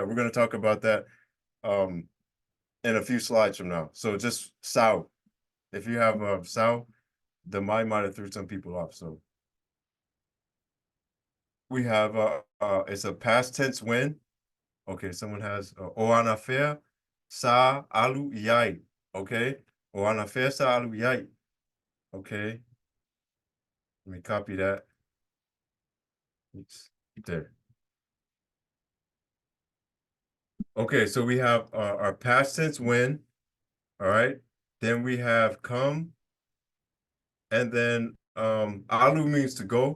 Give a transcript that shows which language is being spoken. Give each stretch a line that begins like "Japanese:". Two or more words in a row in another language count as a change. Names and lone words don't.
English: We're gonna talk about that in a few slides from now. So just sao. If you have sao, the my might have threw some people off. So we have it's a past tense when. Okay, someone has
Samoan: o anafea sa alu iai. Okay, o anafea sa alu iai.
English: Okay, let me copy that. Oops, there. Okay, so we have our past tense when, all right? Then we have come, and then alu means to go.